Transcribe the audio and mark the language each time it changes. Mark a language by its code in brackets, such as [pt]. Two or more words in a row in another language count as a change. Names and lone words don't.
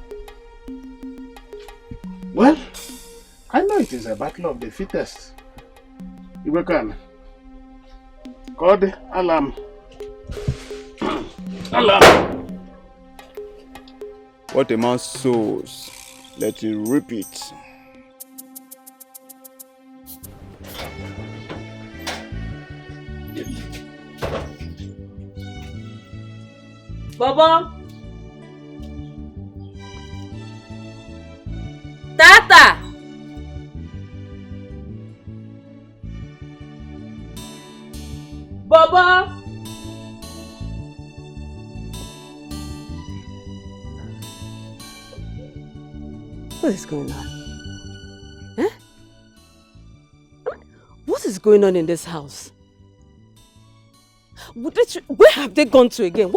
[en] Well, I know it is a battle of the fittest. Iwekan, God, alarm. Alarm. What a man sows, let him reap it. Bobo. Tata. Bobo. What is going on? Eh? What is going on in this house? Where have they gone to again?